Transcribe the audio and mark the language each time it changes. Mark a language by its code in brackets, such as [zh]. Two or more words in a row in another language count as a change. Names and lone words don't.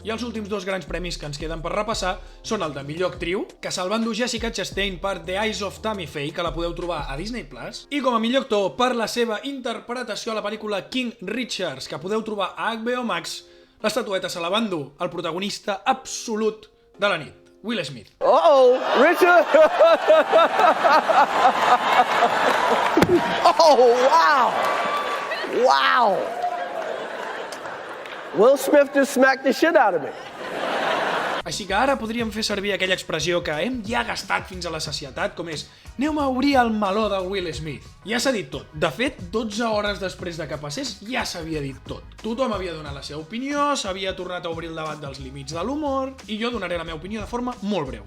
[ca] I els últims 2 grans premis que ens queden per repassar són el de millor actriu, que se'l va endur Jessica Chastain per The Eyes of Tammy Faye, que la podeu trobar a Disney Plus, i com a millor actor per la seva interpretació a la pel·lícula King Richards, que podeu trobar a HBO Max, l'estatueta se la va endur el protagonista absolut de la nit, Will Smith. [en] Uh-oh, Richard! Oh, wow! Wow! Will Smith just smacked the shit out of me. [ca] Així que ara podríem fer servir aquella expressió que hem ja gastat fins a la sacietat, com és «Aneu a obrir el meló de Will Smith». Ja s'ha dit tot. De fet, 12 hores després de que passés, ja s'havia dit tot. Tothom havia donat la seva opinió, s'havia tornat a obrir el debat dels límits de l'humor, i jo donaré la meva opinió de forma molt breu.